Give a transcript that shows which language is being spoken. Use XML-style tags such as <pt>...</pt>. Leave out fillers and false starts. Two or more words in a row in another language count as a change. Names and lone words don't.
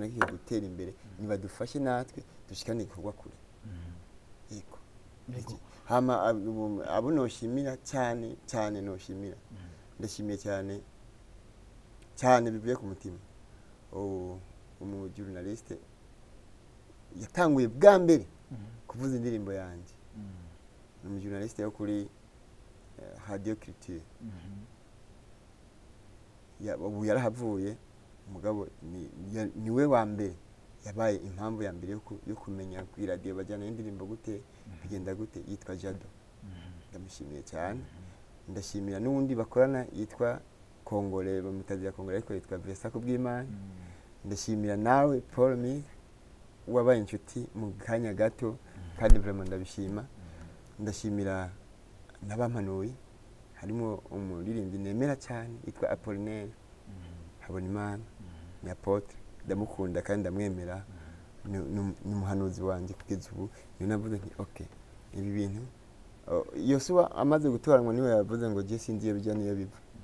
<rn>kigiye gutera imbere nibadufashe natwe dushikane igikorwa kure yego hama abo noshimira cyane noshimira ndashimiye cyane bivuye ku mutima umu journaliste yatanguye bwa mbere kuvuza indirimbo yanjye umu journaliste yo kuri Radio Culture ubu yarahavuye umugabo niwe wa mbere yabaye impamvu ya mbere yo kumenya kuri radio bajyana indirimbo gute bigenda gute yitwa Jado ndamushimiye cyane ndashimira n'undi bakorana yitwa Kongole bamutazira Kongole ariko yitwa Vesa kubw'Imana ndashimira nawe Paul Mi wabaye inshuti mu kanya gato kandi vraiment ndabishima ndashimira n'abampanuye harimo umuririmbyi nemera cyane yitwa Apollinaire Habonimana ni apotre ndamukunda kandi ndamwemera ni muhanuzi wanjye kugeza ubu ni navuze nti okay ibi bintu Yosuwa amaze gutoranywa niwe yavuze ngo je sinziye bijya niyo biva</rn>